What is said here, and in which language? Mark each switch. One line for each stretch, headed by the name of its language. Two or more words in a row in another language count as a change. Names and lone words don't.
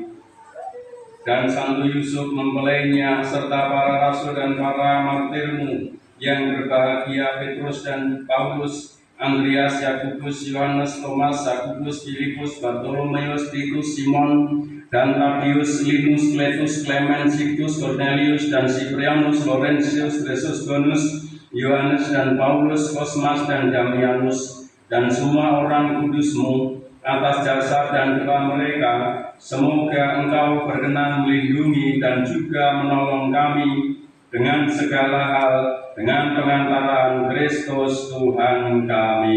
Indonesian: Dan Santo Yusuf mempelainya serta para rasul dan para martirmu yang berbahagia, Petrus dan Paulus, Andreas, Yakobus, Yohanes, Thomas, Yakobus, Filipus, Bartolomeus, Titus, Simon, dan Tabius, Linus, Cletus, Clemens, Sictus, Cornelius, dan Cyprianus, Laurentius, Chrysosgonus, Yohanes dan Paulus, Cosmas dan Damianus, dan semua orang kudusmu. Atas jasa dan doa mereka, semoga engkau berkenan melindungi dan juga menolong kami dengan segala hal, dengan pengantaran Kristus Tuhan kami.